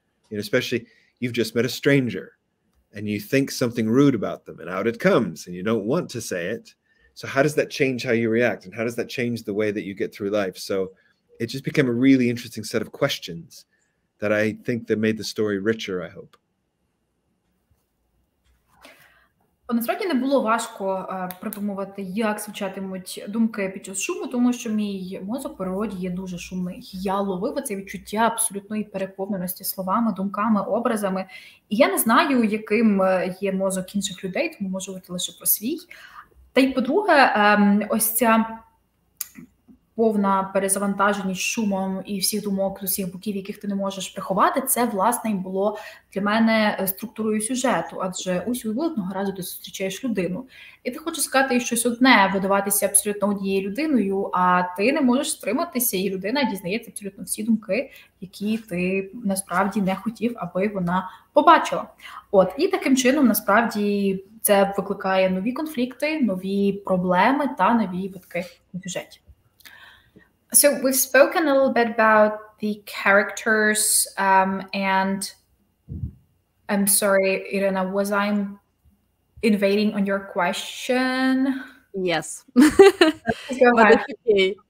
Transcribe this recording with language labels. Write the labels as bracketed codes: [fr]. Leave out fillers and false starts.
[en] You know, especially you've just met a stranger and you think something rude about them, and out it comes, and you don't want to say it. So how does that change how you react, and how does that change the way that you get through life? So it just became a really interesting set of questions that I think that made the story richer, I hope. [uk] Насправді не було важко придумувати, як звучатимуть думки під час шуму, тому що мій мозок в природі є дуже шумний. Я ловив це відчуття абсолютної переповненості словами, думками, образами. І я не знаю, яким є мозок інших людей, тому можу говорити лише про свій. Та й, по-друге, ось ця повна перезавантаженість шумом і всіх думок з усіх боків, яких ти не можеш приховати, це, власне, і було для мене структурою сюжету, адже ось одного разу ти зустрічаєш людину, і ти хочеш сказати щось одне, видаватися абсолютно однією людиною, а ти не можеш стриматися, і людина дізнається абсолютно всі думки, які ти насправді не хотів, аби вона побачила. І таким чином, насправді, це викликає нові конфлікти, нові проблеми та нові витки у сюжеті. [en] So we've spoken a little bit about the characters, and I'm sorry, Irina, was I invading on your question? Yes. Go ahead. Okay.